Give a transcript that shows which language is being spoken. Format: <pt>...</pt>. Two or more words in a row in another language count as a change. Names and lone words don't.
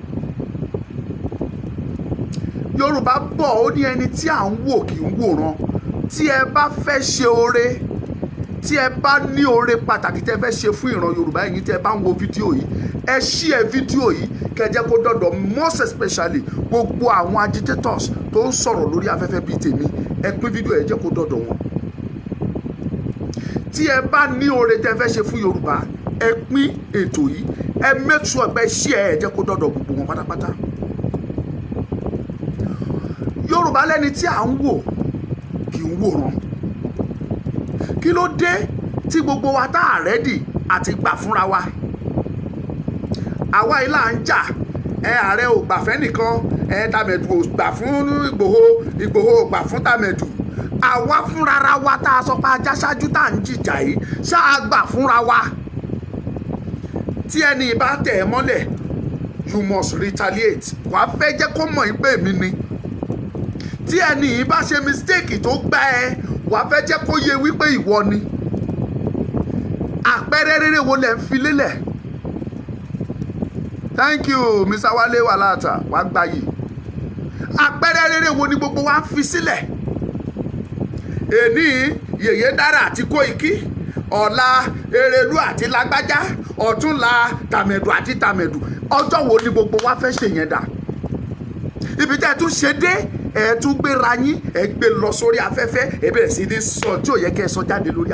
<yo>Yorùbá bọ̀ ó ní ẹni tí à ń wò kì í wòran. Tí ẹ bá fẹ́ ṣe oore, tí ẹ bá ní oore pàtàkì tẹ́ fẹ́ ṣe fún ìran Yorùbá, ẹ̀yin tí ẹ bá ń wo fídíò yìí, ẹ share fídíò yìí kẹ́ jẹ́ kó dọ̀dọ̀</yo> <en>most especially</en> <yo>gbogbo àwọn agitators tó ń sọ̀rọ̀ lórí afẹ́fẹ́ bíi tèmi, ẹ pín fídíò yìí jẹ́ kó dọ̀dọ̀ wọn. Tí ẹ bá ní oore tẹ́ fẹ́ ṣe fún Yorùbá, ẹ pín ètò yìí, ẹ</yo> <en>make sure</en> <yo>pé share ẹ jẹ́ kó dọ̀dọ̀ gbogbo wọn pátápátá. Yorùbá lẹ́ni tí à ń wò kì í wòran. Kí ló dé tí gbogbo wa tá à rẹ́dì àti gbà fúnra wa? Àwa ilá ń jà, ààrẹ ò gbà fẹ́ nìkan, Tàmẹ̀dù ò gbà fún Ìgbòho ò gbà fún Tàmẹ̀dù. Àwa fúnra wa tá a sọ pé ajá ṣáájú tá à ń jìjà yìí, ṣáà gbà fúnra wa. Tí ẹni bá tẹ̀ ẹ́ mọ́lẹ̀,</yo> <en>you must retaliate.</en> <yo>Wàá fẹ́ jẹ́ kó mọ̀ pé èmi ni. Tí ẹni yìí bá ṣe mistake tó gbá ẹ, wàá fẹ́ jẹ́ kó yé wípé ìwọ ni. Àpẹẹrẹ rere wo lẹ ń fi lélẹ̀?</yo> <en>Thank you Mr. Wale Walata,</en> <yo>wàá gbà yìí. Àpẹẹrẹ rere wo ni gbogbo wa ń fi sílẹ̀? Èní Yèyé Dára àti Kóìkí, ọ̀la Erelú àti Lágbájá, ọ̀túnla Tàmẹ̀dù àti Tàmẹ̀dù. Ọjọ́ wo ni gbogbo wa fẹ́ ṣe yẹn dà? Ibi tẹ́ ẹ tún ṣe dé, ẹ tún gbéra yín ẹ gbé lọ sórí afẹ́fẹ́ ẹ bẹ̀rẹ̀ sí ní sọ tí ò yẹ kẹ́ ẹ sọ jáde lórí</yo>